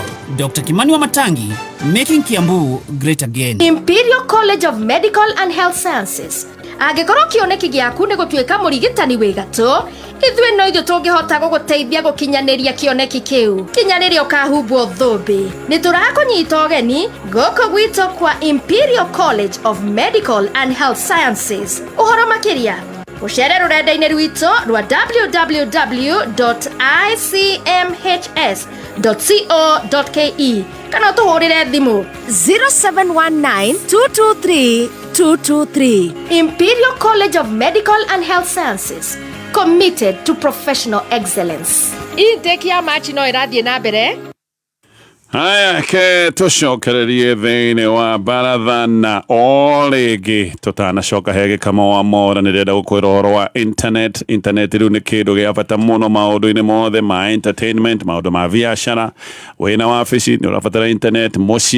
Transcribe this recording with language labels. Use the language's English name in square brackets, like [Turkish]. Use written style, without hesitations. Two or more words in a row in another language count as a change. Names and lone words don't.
[English] Dr. Kimani Wamatangi, making Kiambu great again. Imperial College of Medical and Health Sciences. [Kikuyu] Angĩkorwo kĩoneki gĩaku nĩ gũtuĩka mũrigitani wĩ gatũ, ithuĩ no ithuĩ tũngĩhota gũgũteithia gũkinyanĩria kĩoneki kĩu kinya rĩrĩa ũkahumbwo thũmbĩ. Nĩ tũrakũnyita ũgeni gũkũ gwitũ kwa Imperial College of Medical and Health Sciences. Ũhoro makĩria ucere rurenda-inĩ rwitũ rwa www.icmhs.co.ke kana ũtũhũrĩre thimũ 0719223223. [English] Imperial College of Medical and Health Sciences, committed to professional excellence. [Kikuyu] Intake ya machi no ĩrathiĩ na mbere. Haya ke tucokererie thĩinĩ wa baratha na o rĩngĩ tũtanacoka hege kama wa mora nĩ rĩenda gũkwĩra ũhoro wa internet rĩu nĩ kĩndũ gĩa bata mũno maũndũ-inĩ mothe ma entertainment maũndũ ma biacara wĩna wabici nĩ ũrabatara internet mũciĩ